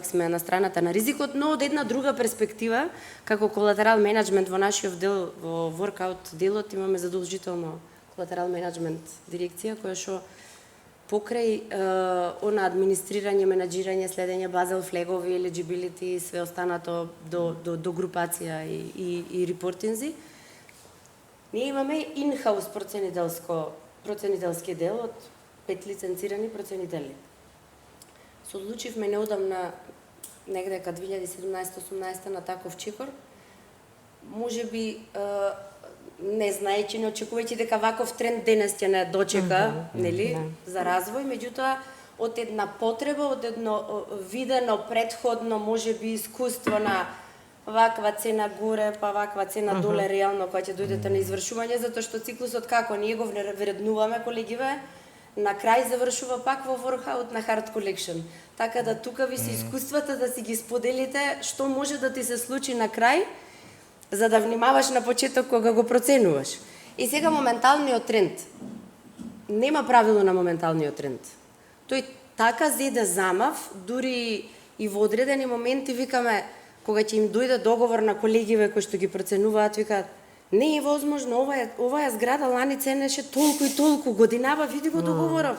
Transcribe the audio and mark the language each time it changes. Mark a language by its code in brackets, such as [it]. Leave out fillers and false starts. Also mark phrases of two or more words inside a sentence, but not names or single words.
[mk] сме на страната на ризикот, но од една друга перспектива, како [en] collateral management [mk] во нашиот дел, во воркаут делот, имаме задолжително [en] collateral management [mk] дирекција, која што покрај она администрирање, менаџирање, следење базел флегови, eligibility и све останато до групација и репортинзи, ние имаме in-house проценителски дел од 5 лиценцирани проценители. Се одлучивме неодамна, негдека 2017-18 на таков чекор, може би не знаејќи, не очекувајќи дека ваков тренд денес ќе не дочека, нели, за развој, меѓутоа од една потреба, од едно видено предходно можеби искуство на ваква цена горе, па ваква цена доле реално кога ќе дојдете на извршување, затоа што циклусот како ние го вреднуваме, колегиве, на крај завршува пак во воркаут на [en] hard collection. [mk] Така да тука ви се искуствата да си ги споделите што може да ти се случи на крај, за да внимаваш на почеток кога го проценуваш. И сега моменталниот тренд. Нема правило на моменталниот тренд. Тој така зеде замав, дури и во одредени моменти викаме, кога ќе им дојде договор на колегиве кои што ги проценуваат, викаат, не е возможно, оваа зграда лани ценеше толку и толку, годинава, види го договоров.